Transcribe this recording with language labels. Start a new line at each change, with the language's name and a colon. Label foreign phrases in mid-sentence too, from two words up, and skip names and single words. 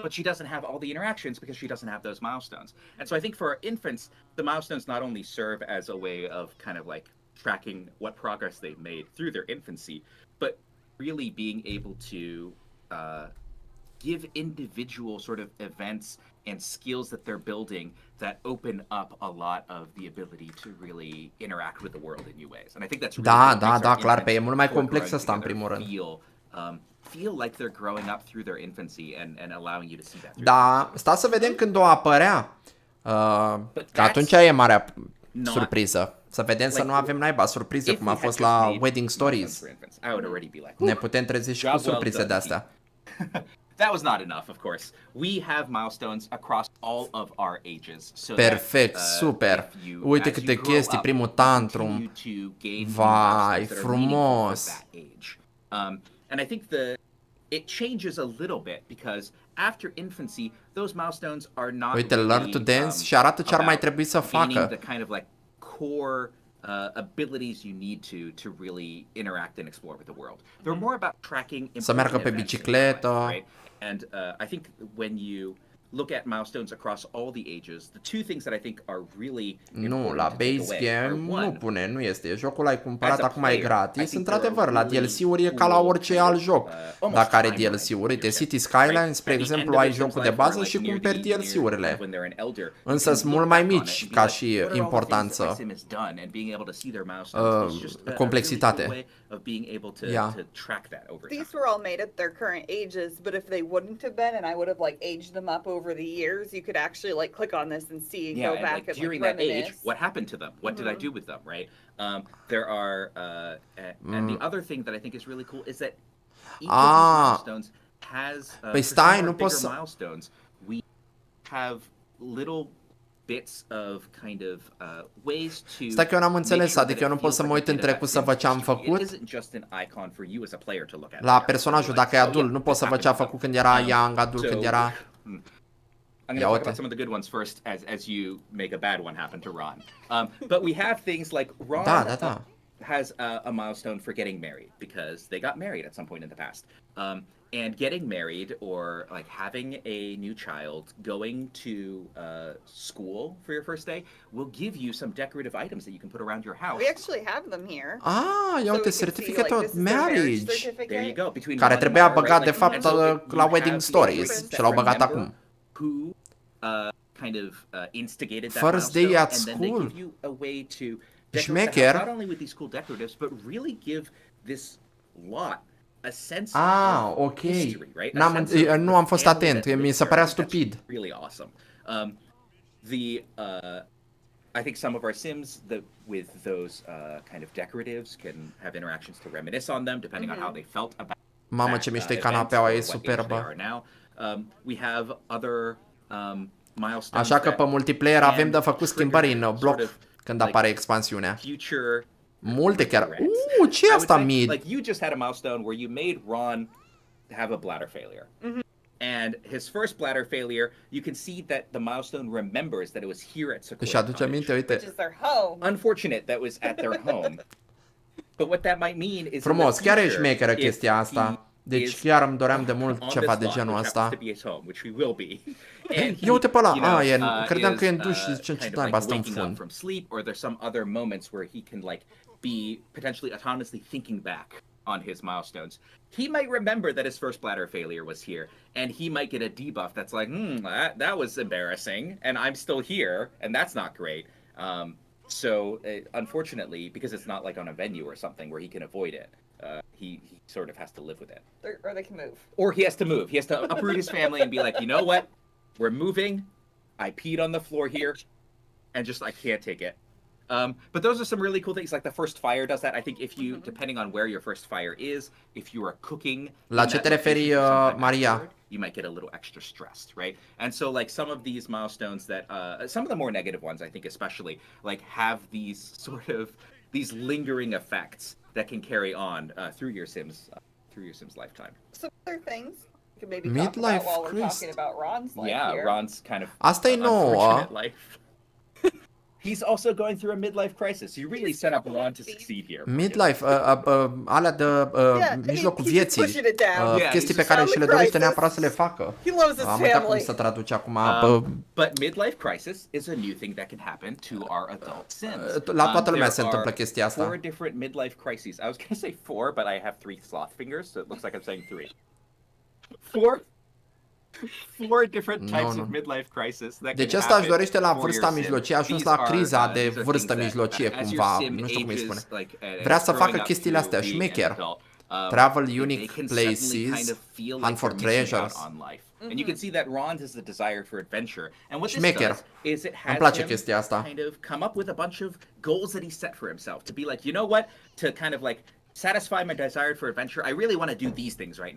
English: but she doesn't have all the interactions because she doesn't have those milestones. And so I think for our infants, the milestones not only serve as a way of kind of like tracking what progress they've made through their infancy, but really being able to give individual sort of events and skills that they're building that open up a lot of the ability to really interact with the world in new ways. And I think that's really
Romanian: Da,
English: what
Romanian: da,
English: makes
Romanian: da,
English: our
Romanian: clar, pe
English: infants
Romanian: e mult mai who are complex
English: growing
Romanian: ăsta în
English: together
Romanian: primul rând.
English: feel like they're growing up through their infancy and allowing you to see that.
Romanian: Da, stați să vedem când o apărea. Că atunci e marea surpriză. Să vedem să nu avem naiba surprize cum a fost la Wedding Stories.
English: I would already be like,
Romanian: Ne putem trezi și cu surprize de astea.
English: That was not enough, of course. We have milestones across all of our ages. So
Romanian: Perfect,
English: that,
Romanian: super. Uite câte chestii, primul tantrum. Vai, frumos.
English: And I think it changes a little bit because after infancy, those milestones are not
Romanian: Uite,
English: learn to dance
Romanian: și arată ce ar mai trebui să facă.
English: The kind of like core abilities you need to really interact and explore with the world. They're more about tracking.
Romanian: Să meargă pe bicicletă.
English: Right? And I think when you look at milestones across all the ages, the two things that I think are really
Romanian: Nu, la
English: base game
Romanian: nu pune, nu este. Jocul l-ai cumpărat, acum e gratis. Într-adevăr, la DLC-uri e ca la orice alt joc. Dacă are DLC-uri, uite, City Skylines, spre exemplu, ai jocul de bază și cumperi DLC-urile. Însă sunt mult mai mici ca și importanță. Complexitate.
English: Yeah. These were all made at their current ages, but if they wouldn't have been, and I would have like aged them up over the years, you could actually like click on this and see and go and, back like, and during like that age, reminisce. what happened to them? What did I do with them? Right? There are, and the other thing that I think is really cool is that each of these milestones has
Romanian: Păi
English: for
Romanian: stai,
English: some
Romanian: nu
English: of our
Romanian: poți
English: bigger
Romanian: să...
English: milestones. We have little bits of kind of ways to.
Romanian: Stai că eu n-am înțeles,
English: make sure
Romanian: adică
English: that
Romanian: eu nu
English: it
Romanian: pot să
English: feels
Romanian: mă
English: like
Romanian: uit
English: a
Romanian: în
English: bit of
Romanian: trecut
English: that
Romanian: să văd ce am
English: history.
Romanian: făcut.
English: It isn't just an icon for you as a player to look at.
Romanian: La personajul, dacă e adult, nu pot să văd ce a făcut când era young, adult când era...
English: I'm going to talk about some of the good ones first, as you make a bad one happen to Ron. But we have things like Ron has a milestone for getting married because they got married at some point in the past. And getting married or like having a new child, going to school for your first day will give you some decorative items that you can put around your house. We actually have them here.
Romanian: Ah, ia uite,
English: certificate of marriage. There you go. Between
Romanian: Care
English: Ron
Romanian: trebuia
English: and Mara,
Romanian: băgat de
English: right? Like,
Romanian: fapt
English: and so you
Romanian: la
English: have
Romanian: Wedding
English: these
Romanian: Stories
English: friends
Romanian: și l-au
English: that
Romanian: băgat
English: remember
Romanian: acum.
English: Who kind of instigated that First milestone, day at and then they school. give you a way to decorate the
Romanian: Șmecher.
English: house, not only with these cool decoratives, but really give this lot a sense of history, right?
Romanian: Nu am fost atent, mi se părea stupid.
English: Really awesome. I think some of our Sims with those kind of decoratives can have interactions to reminisce on them, depending on how they felt about.
Romanian: Mamă, ce mișto e canapeaua, e superbă.
English: We have other milestones.
Romanian: Așa că pe multiplayer avem de făcut schimbări în bloc când apare expansiunea. Multe chiar. Ce e asta mid?
English: Like you just had a milestone where you made Ron have a bladder failure. And his first bladder failure, you can see that the milestone remembers that it was here at Sequoia. Își aduce aminte, uite. Which is their home. Unfortunate that was at their home. But what that might mean is
Romanian: frumos, chiar e șmecheră chestia asta. Deci chiar îmi doream de mult ceva de genul ăsta. Ia uite pe ăla, credeam că e în duș și zice ce naiba stă în fund.
English: Or there's some other moments where he can like be potentially autonomously thinking back on his milestones, he might remember that his first bladder failure was here, and he might get a debuff that's like, that was embarrassing, and I'm still here, and that's not great. So unfortunately, because it's not like on a venue or something where he can avoid it, he sort of has to live with it. Or they can move. Or he has to move. He has to uproot his family and be like, you know what? We're moving. I peed on the floor here, and just I can't take it. But those are some really cool things. Like the first fire does that. I think if you, depending on where your first fire is, if you are cooking,
Romanian: La ce te referi, Maria?
English: You might get a little extra stressed, right? And so like some of these milestones that, some of the more negative ones, I think especially, like have these sort of, these lingering effects that can carry on through your Sims lifetime. Some other things we could maybe talk Midlife about while we're crisis. talking about Ron's life Yeah, here. Ron's kind of
Romanian: Asta e nouă.
English: unfortunate life. He's also going through a midlife crisis. You really set up Ron to succeed here. Midlife,
Romanian: alea de mijlocul
English: he's
Romanian: vieții,
English: pushing it down. Yeah,
Romanian: chestii
English: he's
Romanian: pe care
English: just
Romanian: și le
English: family
Romanian: dorește
English: crisis.
Romanian: neapărat să le facă.
English: He loves his
Romanian: Am uitat cum
English: family.
Romanian: să traduce acum.
English: But midlife crisis is a new thing that can happen to our adult Sims.
Romanian: La toată lumea
English: There
Romanian: se întâmplă
English: are
Romanian: chestia asta.
English: 4 different midlife crises. I was going to say 4, but I have 3 sloth fingers, so it looks like I'm saying 3. 4 different types of midlife crisis that
Romanian: Deci
English: can
Romanian: asta își
English: happen
Romanian: dorește la
English: for
Romanian: vârsta
English: your sim.
Romanian: mijlocie, a ajuns
English: These
Romanian: la
English: are,
Romanian: criza de
English: these are
Romanian: vârstă
English: things that,
Romanian: mijlocie
English: as your
Romanian: cumva,
English: sim
Romanian: nu știu cum îi
English: ages,
Romanian: spune.
English: like, and
Romanian: Vrea să
English: growing
Romanian: facă
English: up
Romanian: chestiile
English: to
Romanian: astea,
English: being
Romanian: șmecher.
English: an adult, Travel they unique can suddenly kind places, of feel like hunt for they're missing out treasures. on life. And you can see that Ron's is the desire for adventure. And what this
Romanian: Șmecher.
English: does is it has
Romanian: Îmi place
English: him
Romanian: chestia asta.
English: kind of come up with a bunch of goals that he set for himself to be like, you know what, to kind of like satisfy my desire for adventure, I really want to do these things right now.